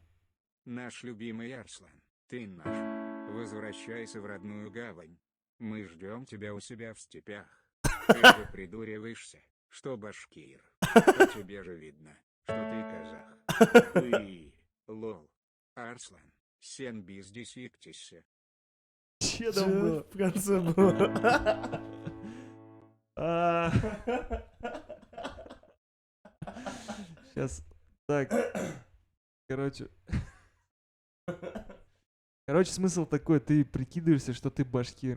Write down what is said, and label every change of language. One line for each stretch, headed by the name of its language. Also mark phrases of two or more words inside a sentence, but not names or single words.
Russian: Наш любимый Арслан, ты наш. Возвращайся в родную гавань. Мы ждем тебя у себя в степях. Ты же придуриваешься, что башкир. По тебе же видно, что ты казах. Уи, лол.
Kazakh: Арслан, сен биздис иктисе.
Russian: Че Чё там было? в конце было? Сейчас. Так. Короче. Короче, смысл такой, ты прикидываешься, что ты башкир.